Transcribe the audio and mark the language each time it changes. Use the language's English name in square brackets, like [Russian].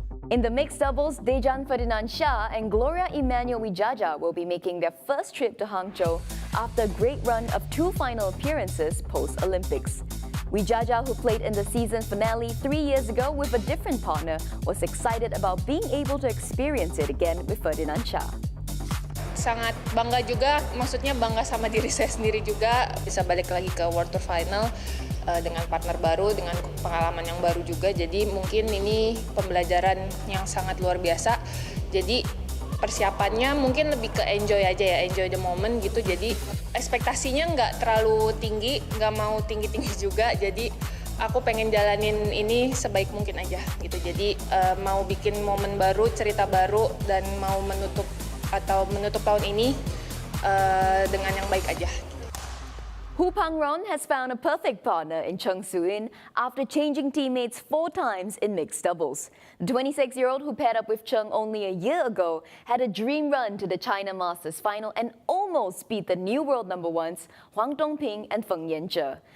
[English] In the mixed doubles, Dejan Ferdinand Shah and Gloria Emmanuel Wijaja will be making their first trip to Hangzhou after a great run of 2 final appearances post-Olympics. Wijaja, who played in the season finale 3 years ago with a different partner, was excited about being able to experience it again with Ferdinand Shah. [Indonesian] Sangat bangga juga, maksudnya bangga sama diri saya sendiri juga bisa balik lagi ke World Tour Final dengan partner baru, dengan pengalaman yang baru juga. Jadi mungkin ini pembelajaran yang sangat luar biasa. Jadi persiapannya mungkin lebih ke enjoy aja ya, [English] enjoy the moment [Indonesian] gitu. Jadi ekspektasinya nggak terlalu tinggi, nggak mau tinggi-tinggi juga. Jadi aku pengen jalanin ini sebaik mungkin aja gitu. Jadi mau bikin momen baru, cerita baru, dan mau menutup tahun ini dengan yang baik aja. [English] Hu Pangron has found a perfect partner in Chung Soo-in after changing teammates 4 times in mixed doubles. The 26-year-old, who paired up with Chung only a year ago, had a dream run to the China Masters final and almost beat the new world number ones Huang Dongping and Feng Yanzhe.